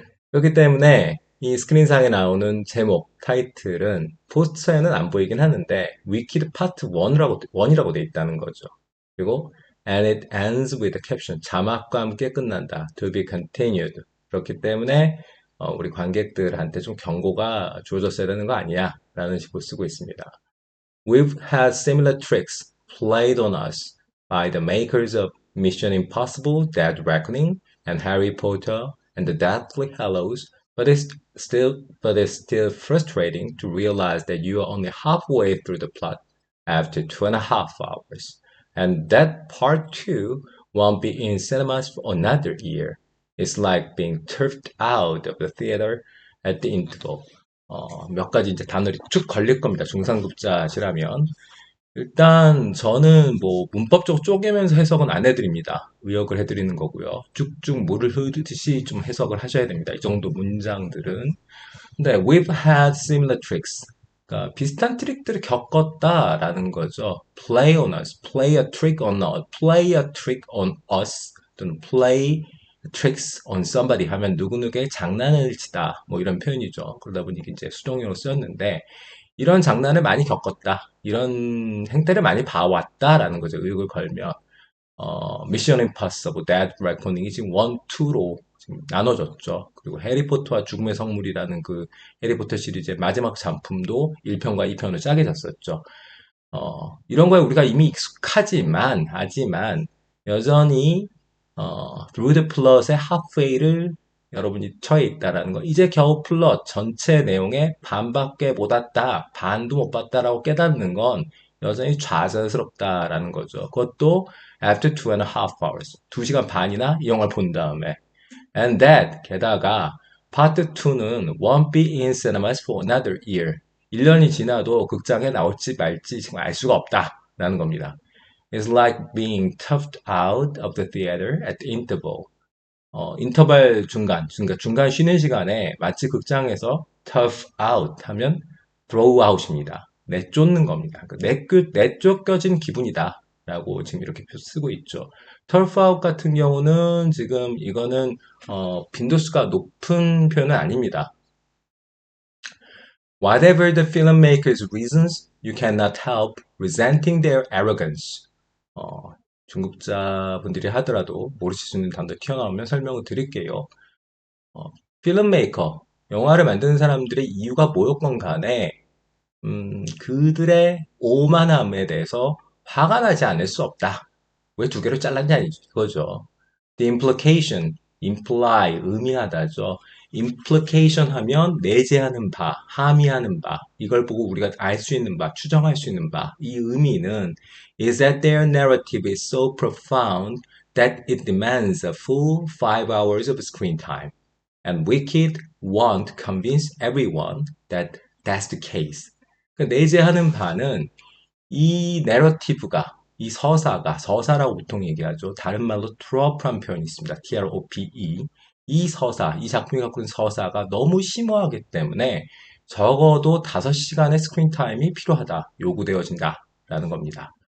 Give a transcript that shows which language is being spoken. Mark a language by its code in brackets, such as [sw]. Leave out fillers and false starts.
[ko] 그렇기 때문에 이 스크린상에 나오는 제목, 타이틀은 포스터에는 안 보이긴 하는데 Wicked Part 1이라고 돼 있다는 거죠. 그리고 [en] and it ends with the caption, [ko] 자막과 함께 끝난다, [en] to be continued. [ko] 그렇기 때문에 우리 관객들한테 좀 경고가 주어졌어야 되는 거 아니야? 라는 식으로 쓰고 있습니다. [en] We've had similar tricks played on us by the makers of Mission Impossible, Dead Reckoning, and Harry Potter and the Deathly Hallows, but it's still frustrating to realize that you are only halfway through the plot after 2.5 hours, and that part two won't be in cinemas for another year. It's like being turfed out of the theater at the interval. [ko] 몇 가지 이제 단어들이 쭉 걸릴 겁니다. 중상급자시라면. 일단 저는 뭐 문법적으로 쪼개면서 해석은 안 해드립니다. 의역을 해드리는 거고요. 쭉쭉 물을 흐르듯이 좀 해석을 하셔야 됩니다. 이 정도 문장들은. 근데 [en] we've had similar tricks. [ko] 그러니까 비슷한 트릭들을 겪었다라는 거죠. [en] Play on us, play a trick on us, play a trick on us [ko] 또는 [en] play tricks on somebody [ko] 하면 누구누구의 장난을 치다 뭐 이런 표현이죠. 그러다 보니 이제 수동형으로 쓰였는데 이런 장난을 많이 겪었다. 이런 행태를 많이 봐왔다라는 거죠. 의욕을 걸면. 미션 임파서블, Dead Reckoning이 지금 1, 2로 지금 나눠졌죠. 그리고 해리포터와 죽음의 성물이라는 그 해리포터 시리즈의 마지막 작품도 1편과 2편으로 짜게졌었죠. 이런 거에 우리가 이미 하지만, 여전히, 루드 플롯의 하프웨이를 여러분이 처해 있다라는 거. 이제 겨우 플롯 전체 내용의 반밖에 못 왔다, 반도 못 봤다라고 깨닫는 건 여전히 좌절스럽다라는 거죠. 그것도 [en] after 2.5 hours. [ko] 2시간 반이나 이 영화를 본 다음에. [en] And that, [ko] 게다가, 파트 2는 [en] won't be in cinemas for another year. [ko] 1년이 지나도 극장에 나올지 말지 지금 알 수가 없다라는 겁니다. [en] It's like being toughed out of the theater at the interval. [ko] 인터벌 중간 쉬는 시간에 마치 극장에서 [en] tough out [ko] 하면 [en] throw out [ko] 입니다. 내쫓는 겁니다. 내쫓겨진 기분이다. 라고 지금 이렇게 쓰고 있죠. [en] tough out [ko] 같은 경우는 지금 이거는 빈도수가 높은 표현은 아닙니다. [en] Whatever the filmmaker's reasons, you cannot help resenting their arrogance. [ko] 중국자분들이 하더라도 모르실 수 있는 단어 튀어나오면 설명을 드릴게요. 필름메이커, 영화를 만드는 사람들의 이유가 뭐였건 간에 그들의 오만함에 대해서 화가 나지 않을 수 없다. 왜 두 개로 잘랐냐 이거죠. [en] The implication, imply, [ko] 의미하다죠. implication 하면 내재하는 바, 함의하는 바, 이걸 보고 우리가 알 수 있는 바, 추정할 수 있는 바. 이 의미는 [en] is that their narrative is so profound that it demands a full 5 hours of screen time. And Wicked won't convince everyone that that's the case. [ko] 내재하는 바는 이 내러티브가 이 서사라고 보통 얘기하죠. 다른 말로 trope란 표현이 있습니다. [en] trope. [ko] 이 작품이 갖고 있는 서사가 너무 심오하기 때문에 적어도 5시간의 스크린 타임이 필요하다, 요구되어진다라는 겁니다.